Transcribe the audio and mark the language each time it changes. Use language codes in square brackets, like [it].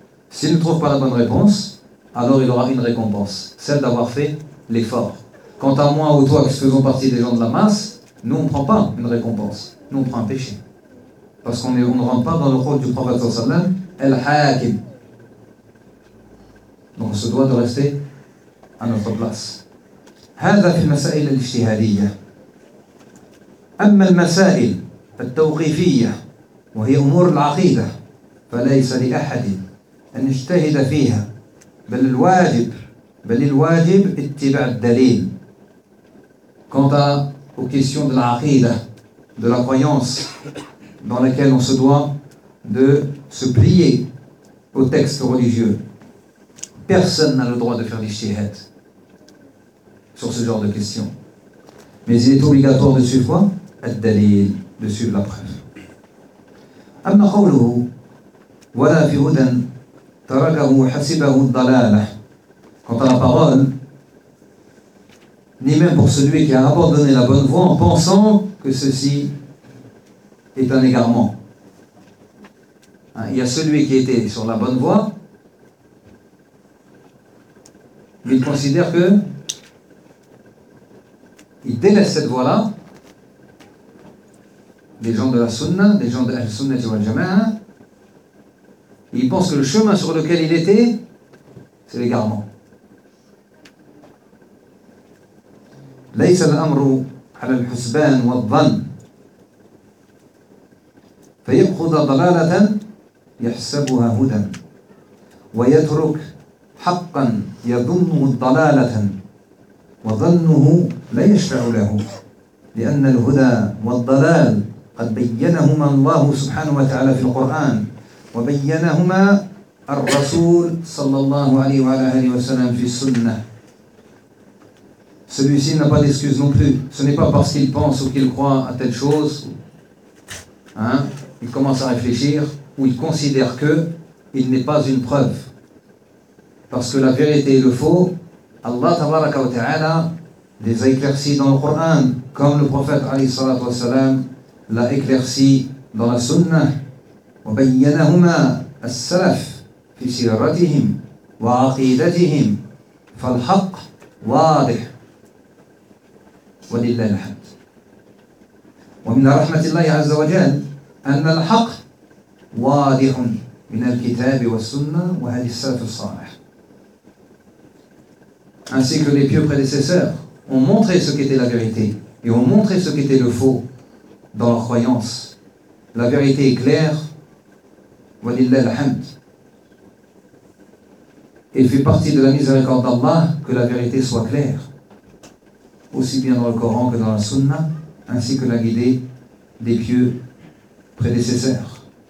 [fr] S'il ne trouve pas la bonne réponse, alors il aura une récompense, celle d'avoir fait l'effort. Quant à moi ou toi qui faisons partie des gens de la masse, nous on ne prend pas une récompense, nous on prend un péché. Parce qu'on ne rentre pas dans le rôle du prophète [ar] sallallahu alayhi wa sallam, [fr] al-hakim. Donc on se doit de rester à notre place. [ar] هذا في المسائل الاجتهادية. أما المسائل التوقيفية وهي أمور العقيدة فليس لأحد أن يجتهد فيها بل الواجب اتباع الدليل. [fr] Quant à aux questions de l'aqida, de la croyance, dans laquelle on se doit de se plier au texte religieux, personne n'a le droit de faire l'ijtihad sur ce genre de questions. Mais il est obligatoire de suivre quoi? Al-dalil, de suivre la preuve. [ar] Amma qawluhu wala fi hudan tarakahu hasibahu dalalah. [fr] Quant à la parole, ni même pour celui qui a abandonné la bonne voie en pensant que ceci est un égarement. Hein, il y a celui qui était sur la bonne voie, il considère que il délaisse cette voie-là. Les gens de la sunna, les gens de la sunna et de la jama'a, il pense que le chemin sur lequel il était, c'est l'égarement. [ar] ليس الأمر على الحسبان والظن فيأخذ ضلالة يحسبها هدى ويترك حقا يظنه ضلالة وظنه لا يشفع له لأن الهدى والضلال قد بينهما الله سبحانه وتعالى في القرآن وبينهما الرسول صلى الله عليه وعلى آله وسلم في السنة. [fr] Celui-ci n'a pas d'excuse non plus. Ce n'est pas parce qu'il pense ou qu'il croit à telle chose, hein, il commence à réfléchir ou il considère que il n'est pas une preuve. Parce que la vérité et le faux, Allah [ar] tabaraka wa ta'ala [fr] les a éclaircis dans le Coran, comme le prophète [ar] alayhi salatu wa salam [fr] l'a éclairci dans la sunna. [ar] Wa bayyanahuma as-salaf fi siratihim wa aqidatihim fal-haq wadih. ولله الحمد. ومن رحمة الله عز وجل أن الحق واضح من الكتاب والسنة وهدي السلف الصالح. [fr] Ainsi que les pieux prédécesseurs ont montré ce qu'était la vérité et ont montré ce qu'était le faux dans leur croyance. La vérité est claire. [ar] ولله الحمد. [fr] Il fait partie de la miséricorde d'Allah que la vérité soit claire, aussi bien dans le Coran que dans la Sunna, ainsi que la guidée des pieux prédécesseurs.